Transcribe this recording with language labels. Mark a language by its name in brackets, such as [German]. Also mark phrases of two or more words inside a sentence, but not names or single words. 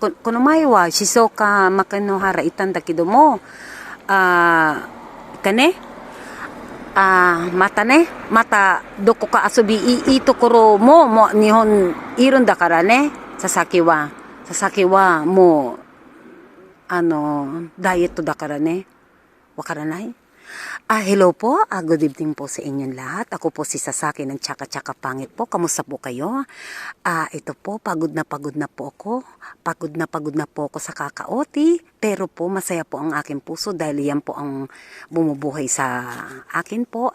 [Japanese] この前は静岡牧之原行ったんだけども、またどこか遊びいいところもう日本いるんだからね。佐々木はもうダイエットだからね。わからない? [Filipino] Hello po. [English] Good evening [Filipino] po sa inyong lahat. Ako po si Sasaki ng Tsaka-Tsaka Pangit po. Kamusta po kayo? Ito po, pagod na po ako. Pagod na po ako sa kakaoti. Pero po, masaya po ang aking puso dahil yan po ang bumubuhay sa akin po.